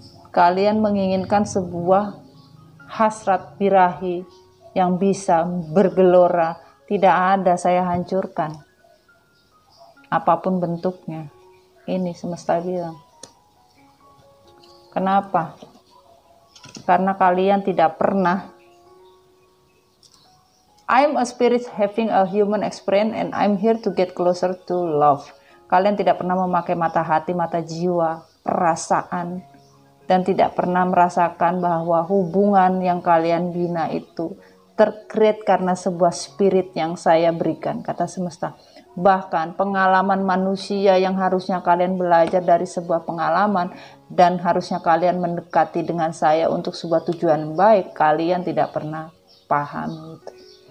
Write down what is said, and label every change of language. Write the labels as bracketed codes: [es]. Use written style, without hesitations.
[id] Kalian menginginkan sebuah hasrat birahi yang bisa bergelora. Tidak ada, saya hancurkan. Apapun bentuknya. Ini semesta bilang. Kenapa? Karena kalian tidak pernah. [en] I'm a spirit having a human experience and I'm here to get closer to love. [id] Kalian tidak pernah memakai mata hati, mata jiwa, perasaan, dan tidak pernah merasakan bahwa hubungan yang kalian bina itu tercreate karena sebuah spirit yang saya berikan, kata semesta. Bahkan pengalaman manusia yang harusnya kalian belajar dari sebuah pengalaman dan harusnya kalian mendekati dengan saya untuk sebuah tujuan baik, kalian tidak pernah paham itu.